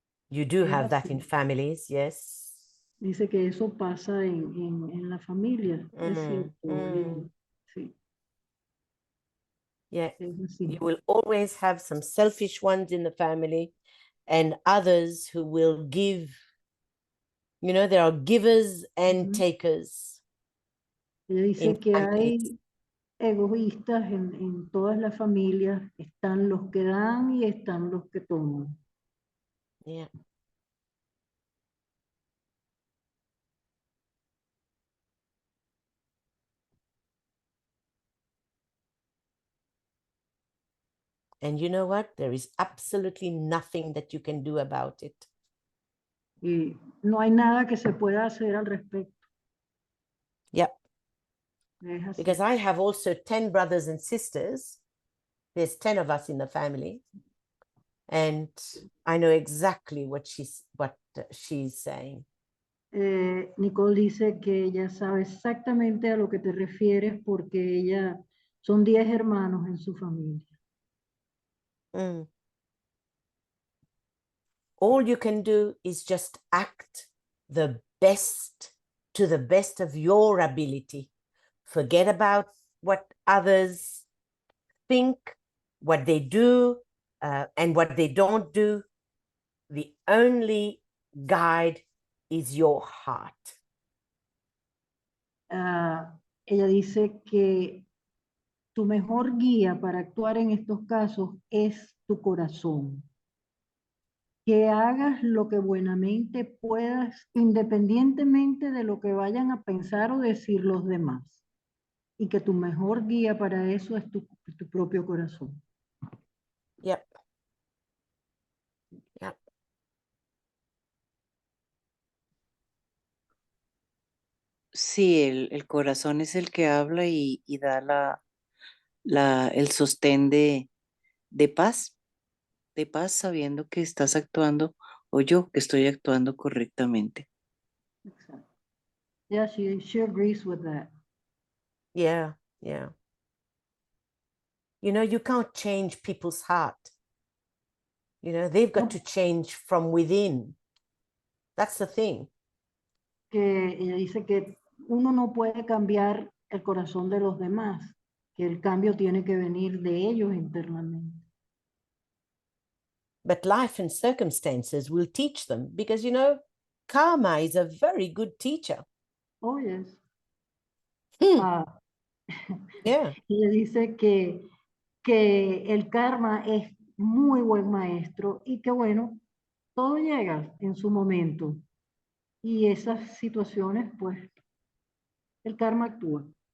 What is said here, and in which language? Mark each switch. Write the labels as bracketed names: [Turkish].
[English] You do have that in families, yes. [Spanish] Dice que eso pasa en la familia. Es cierto. Sí. [English] Yeah. [Spanish] Es así. [English] You will always have some selfish ones in the family and others who will give. You know, there are givers and takers. [Spanish] Ella dice que hay egoístas en todas las familias. Están los que dan y están los que toman. [English] Yeah. And you know what? There is absolutely nothing that you can do about it. [Spanish] Y no hay nada que se pueda hacer al respecto. [English] Yeah. [Spanish] Es así. [English] Because I have also 10 brothers and sisters. There's 10 of us in the family. And I know exactly what she's saying. [Spanish] Nicole dice que ella sabe exactamente a lo que te refieres porque ella son 10 hermanos en su familia. [English] All you can do is just act the best to the best of your ability. Forget about what others think, what they do, and what they don't do. The only guide is your heart. [Spanish] Ella dice que tu mejor guía para actuar en estos casos es tu corazón. Que hagas lo que buenamente puedas, independientemente de lo que vayan a pensar o decir los demás. Y que tu mejor guía para eso es tu propio corazón. [English] Yep. Yep. [Spanish] Sí, el corazón es el que habla y da el sostén de paz, sabiendo que estás actuando o yo que estoy actuando correctamente. Exacto. [English] Yeah, she agrees with that. Yeah, yeah. You know, you can't change people's heart. You know, they've got to change from within. That's the thing. [Spanish] Que ella dice que uno no puede cambiar el corazón de los demás, que el cambio tiene que venir de ellos internamente. [English] But life and circumstances will teach them because, you know, karma is a very good teacher. Oh, yes. Yeah. [Spanish] Ella dice que el karma es muy buen maestro y que bueno, todo llega en su momento. Y esas situaciones, pues, el karma actúa.